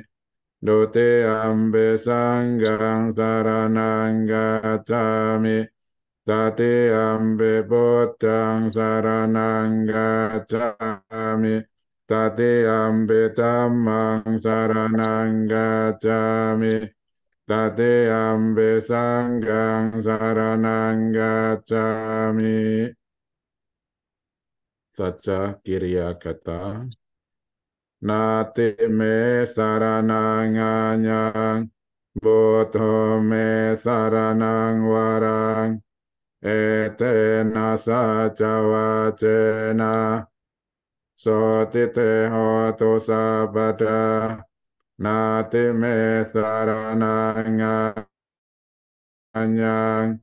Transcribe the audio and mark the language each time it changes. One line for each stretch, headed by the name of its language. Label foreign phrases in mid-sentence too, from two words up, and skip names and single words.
Pali: Dutiyampi sanghang saranang gacchami Tatiyampi buddhang saranang gacchami Tatiyampi dhammang saranang gacchami Tatiyampi sanghang saranang gacchami. Saja kiriya kata. Nati me saranang anyang, buddho me saranang warang, etena saca wacena, sotite hotu sabada, nati me saranang anyang,